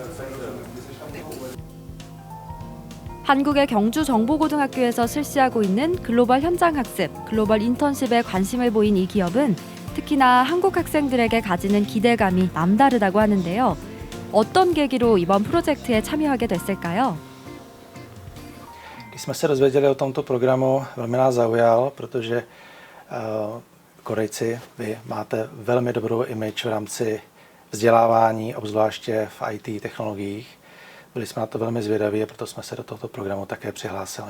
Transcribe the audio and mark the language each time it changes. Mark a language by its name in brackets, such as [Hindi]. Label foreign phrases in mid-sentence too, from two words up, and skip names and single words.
[Korean] 한국의 경주 정보고등학교에서 실시하고 있는 글로벌 현장 학습, 글로벌 인턴십에 관심을 보인 이 기업은 특히나 한국 학생들에게 가지는 기대감이 남다르다고 하는데요. 어떤 계기로 이번 프로젝트에 참여하게 됐을까요? [Czech] Když jsme se dozvěděli o tomto programu, velmi nás zaujal, protože Korejci, vy máte velmi dobrou image v rámci vzdělávání, obzvláště v IT technologiích. Byli jsme na to velmi zvědaví a proto jsme se do tohoto programu také přihlásili.